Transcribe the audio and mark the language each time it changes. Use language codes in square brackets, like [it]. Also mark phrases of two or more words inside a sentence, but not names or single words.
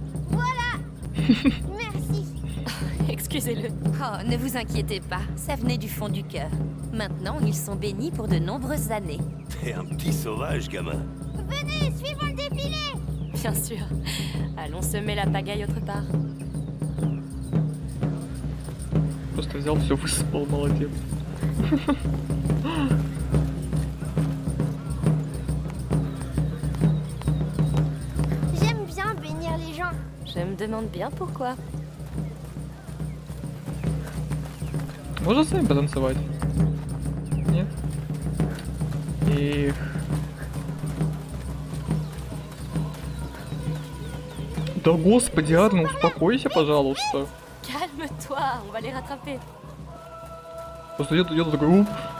[fr] Voilà! Merci. Excusez-le. Oh, ne vous inquiétez pas, ça venait du fond du cœur. Maintenant, ils sont bénis pour de nombreuses années. T'es un petit sauvage, gamin. Venez, suivons le défilé! Bien sûr. Allons semer la pagaille autre part. [ru] Просто взял, все высыпал, молодец. [fr] J'aime bien bénir les gens. Je me demande bien pourquoi. [ru] Можно сами потанцевать? Нет? Эх. Да господи, Арно, успокойся, пожалуйста. [fr] Calme-toi, on va les rattraper. [ru] Просто я такой, уп.